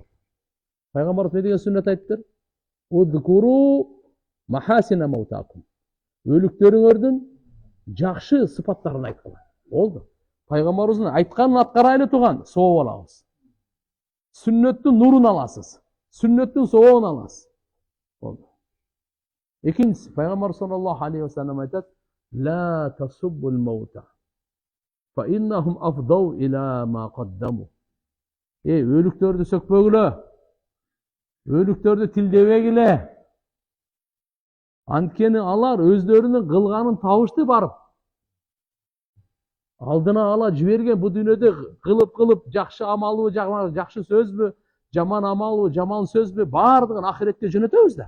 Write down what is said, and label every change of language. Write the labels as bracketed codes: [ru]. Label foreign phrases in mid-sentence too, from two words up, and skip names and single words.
[ky] Пайгамбарыбыз не деген сүннөт айттыр? [ar] اذكروا محاسن موتاكم. [ky] Өлүктөрүңөрдүн жакшы сыпаттарын айткыла. Болду. Пайгамбарыбыздын айтканын аткарайлы туган, сооп алабыз. Сүннөттүн нурун аласыз. Сүннөттүн сообун аласыз. Болду. Экинчиси, пайгамбар [ar] صلى الله عليه وسلم [ky] айтат: [ar] "لا تسبوا الأموات. فإنهم أفضوا إلى ما قدموا." [ky] Өлүктөрдү сөкпөгүлө. Өлүктөрдү тилдебегиле. Анткени алар өздөрүнүн кылганын табышты барып. Алдына ала жиберген бу дүйнөдө кылып жакшы амалбы, жакшы сөзбү, жаман амалбы, жаман сөзбү, бардыгын ахиретке жөнөтөбүз да.